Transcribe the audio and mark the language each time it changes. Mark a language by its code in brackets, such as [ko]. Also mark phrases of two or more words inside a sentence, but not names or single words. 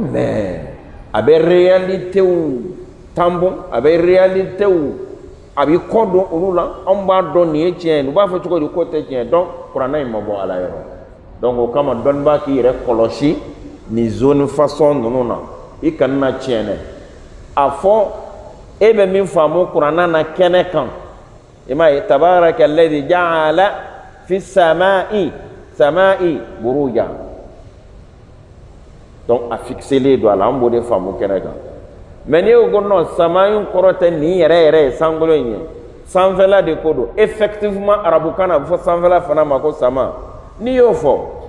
[bm] mais a bɛ réalitéw tanbɔn a bɛ réalitéw a bɛ kɔ dɔn olu la anw b'a dɔn nin ye tiɲɛ ye u b'a fɔ cogo di ko tɛ tiɲɛ donc kuranna in ma bɔ ala yɔrɔ donc o kama dɔnnibaa k'i yɛrɛ kɔlɔsi nin zone façon ninnu na i kana na tiɲɛ dɛ a fɔ e bɛ min faamu kuranna na kɛnɛ kan i m'a ye [ar] تبارك الذي جعل في السماء بروجا [bm] donc a fixelen don a la an b'o de faamu kɛnɛ kan mais n'i y'o ko non sama in kɔrɔ tɛ nin yɛrɛ yɛrɛ ye sankolo in ye sanfɛla de ko don effectivement arabukan na a bɛ fɔ sanfɛla fana ma ko sama n'i y'o fɔ